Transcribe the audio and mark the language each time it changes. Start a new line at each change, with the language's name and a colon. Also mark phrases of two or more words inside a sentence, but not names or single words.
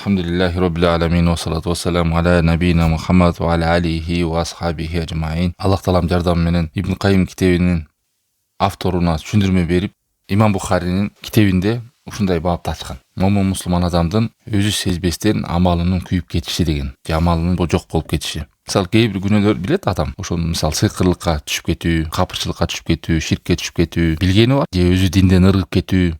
Arabic: الحمد لله رب العالمين و الصلاة والسلام على نبينا محمد و على آله و أصحابه أجمعين.
Kyrgyz: Allah Taalam жардамы менен Ибн Кайым китебинин авторуна түшүндүрмө берип, Имам Бухаринин китебинде ушундай бапты ачкан. Момун мусулман адамдын өзү сезбестен амалынын күйүп кетиши деген, же амалынын жок болуп кетиши. Мисалы кээ бир күнөөлөр билет адам. Ошол мисалы сыйкырлыкка түшүп кетүү, капырчылыкка түшүп кетүү, ширкке түшүп кетүү, билгени бар, же өзү динден ыргып кетүү.